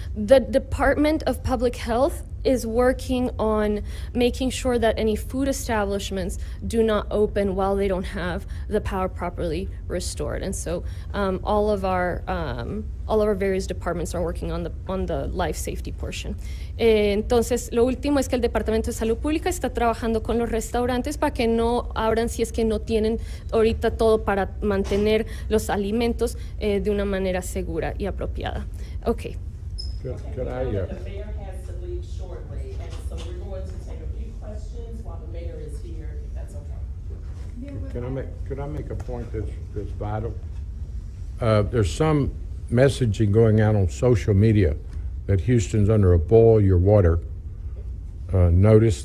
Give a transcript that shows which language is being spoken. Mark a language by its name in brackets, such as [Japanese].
[English] The Department of Public Health is working on making sure that any food establishments do not open while they don't have the power properly restored. And so all of our various departments are working on the life safety portion. [Spanish] Entonces, lo último es que el Departamento de Salud Pública está trabajando con los restaurantes para que no abran si es que no tienen ahorita todo para mantener los alimentos de una manera segura y apropiada. [English] Okay. Could I, The mayor has to leave shortly, and so we're going to take a few questions while the mayor is here, if that's okay. could I make a point that's vital? There's some messaging going out on social media that Houston's under a boil your water notice.